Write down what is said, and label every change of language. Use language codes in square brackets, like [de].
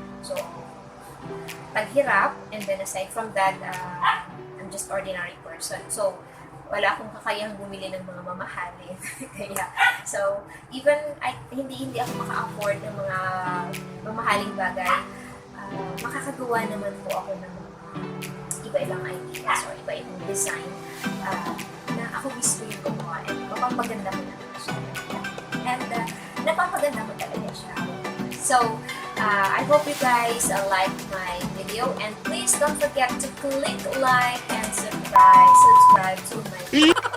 [en] So, taghirap, and then aside from that, I'm just ordinary person. [tl] So, wala akong kakayang bumili ng mga mamahalin. Kaya, so, even hindi ako maka-afford ng mga mamahaling bagay, makakagawa naman po ako ng mga iba-ibang ideas or iba-ibang design na ako gusto yung gumawa and mapapaganda ko naman siya. And, napapaganda ko talaga siya. [en] So, I hope you guys like my video and please don't forget to click like and subscribe to my channel.